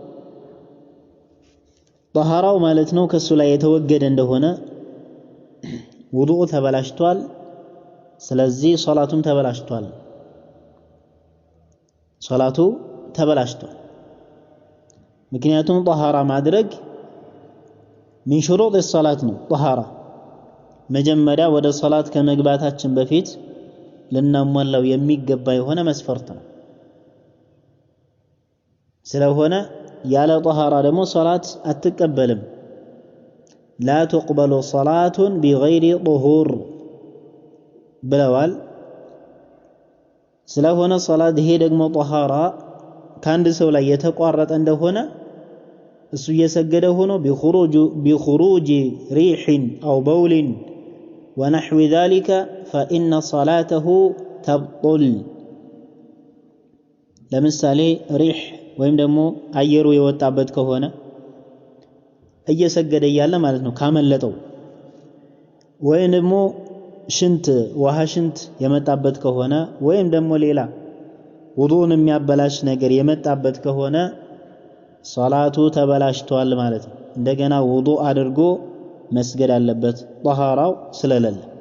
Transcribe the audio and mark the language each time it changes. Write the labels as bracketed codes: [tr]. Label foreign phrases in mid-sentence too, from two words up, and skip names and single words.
[am] ጧሃራው ማለት ነው ከሱ ላይ የተወገደ እንደሆነ ውዱእ ተበላሽቷል። ስለዚህ ሶላቱም ተበላሽቷል። ምክንያቱም ጧሃራ ማድረግ [ar] من شروط الصلاة [am] ነው። ጧሃራ መጀመሪያ ወደ ሶላት ከመግባታችን በፊት ልናሟላው የሚገባ የሆነ መስፈርት ነው። ስለሆነ ያለ ጧሃራ ደግሞ ሶላት አትቀበልም። [ar] لا تقبل صلاة بغير طهور [am] ብለዋል። ስለሆነ ሶላት ይሄ ደግሞ ጧሃራ ከአንድ ሰው ላይ የተቋረጠ እንደሆነ እሱ እየሰገደ ሆኖ [ar] بخروج ريح أو بول ونحو ذلك فإن صلاته تبطل። [am] ለምሳሌ ሪህ ወይም ደግሞ አየሩ የወጣበት ከሆነ እየሰገደ ያለ ማለት ነው ካመለጠው፣ ወይም ደግሞ ውሃ ሽንት የመጣበት ከሆነ ወይም ደግሞ ሌላ ውዱእን የሚያበላሽ ነገር የመጣበት ከሆነ ሶላቱ ተበላሽቷል ማለት ነው። እንደገና ውዱእ አድርጎ መስገድ አለበት ጧሃራው ስለሌለ።